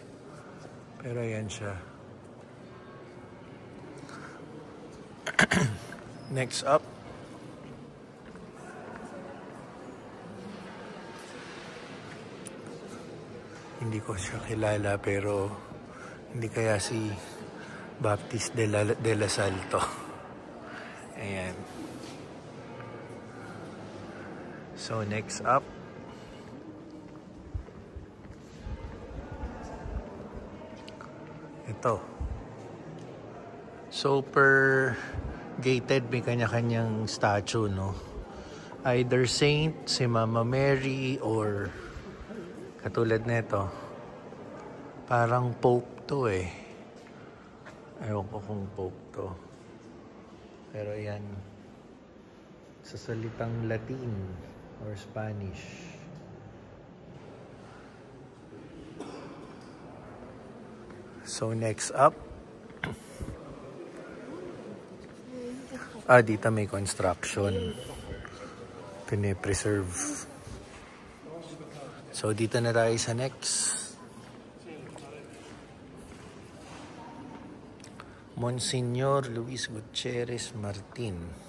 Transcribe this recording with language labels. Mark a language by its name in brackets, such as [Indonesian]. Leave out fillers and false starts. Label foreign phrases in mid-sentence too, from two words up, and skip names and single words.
[Filipino] Pero ayan siya. [English] Next up. [Filipino] Hindi ko siya kilala pero hindi kaya si Baptist de la Salto. Ayan. [English] So next up. [Filipino] Ito. [English] Super gated, [Filipino] may kanya-kanyang statue, no? Either saint, si Mama Mary, or katulad nito, parang Pope to eh. Ewan ko kung Pope to. Pero yan, sa salitang Latin or Spanish. [English] So next up, [Filipino] dito may construction. Pine-preserve. So dito na tayo sa next. Monsignor Luis Gutierrez Martin.